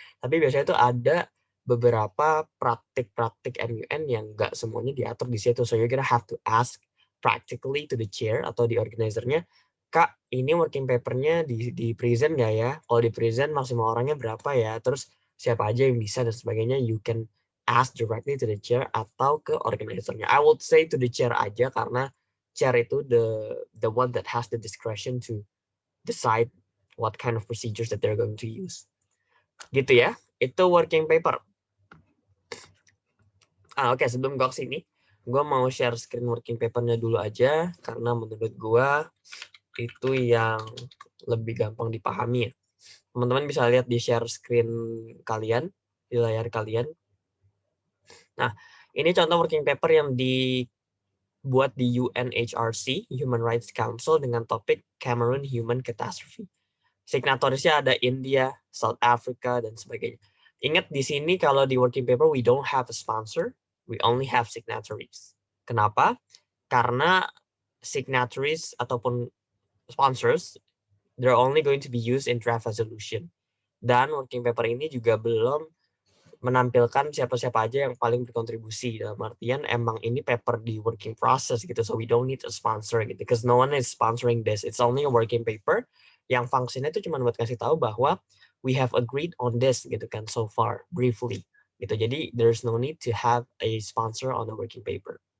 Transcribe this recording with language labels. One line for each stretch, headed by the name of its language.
Indonesian: Tapi biasanya itu ada beberapa praktik-praktik MUN yang nggak semuanya diatur di situ.
English: So you're gonna have to ask practically to the chair
Indonesian: atau di organizernya, Kak, ini working papernya di present nggak ya? Kalau di present maksimal orangnya berapa ya? Terus siapa aja yang bisa dan sebagainya.
English: You can ask directly to the chair
Indonesian: atau ke organizernya.
English: I would say to the chair
Indonesian: aja karena
English: chair itu the one that has the discretion to decide what kind of procedures that they're going to use.
Indonesian: Gitu ya. Itu working paper. Oke, sebelum gue kesini, gue mau share screen working papernya dulu aja karena menurut gue itu yang lebih gampang dipahami ya. Teman-teman bisa lihat di share screen kalian, di layar kalian. Nah, ini contoh working paper yang dibuat di UNHRC, Human Rights Council, dengan topik Cameroon Human Catastrophe. Signatorisnya ada India, South Africa, dan sebagainya. Ingat di sini kalau di working paper,
English: we don't have a sponsor, we only have signatories.
Indonesian: Kenapa?
English: Karena signatories ataupun sponsors, they're only going to be used in draft resolution.
Indonesian: Dan working paper ini juga belum menampilkan siapa-siapa aja yang paling berkontribusi, dalam artian emang ini paper di working process gitu,
English: so we don't need a sponsor gitu, because no one is sponsoring this, it's only a working paper
Indonesian: yang fungsinya itu cuma buat kasih tahu bahwa
English: we have agreed on this
Indonesian: gitu kan
English: so far briefly
Indonesian: gitu.
English: Jadi there's no need to have a sponsor on the working paper.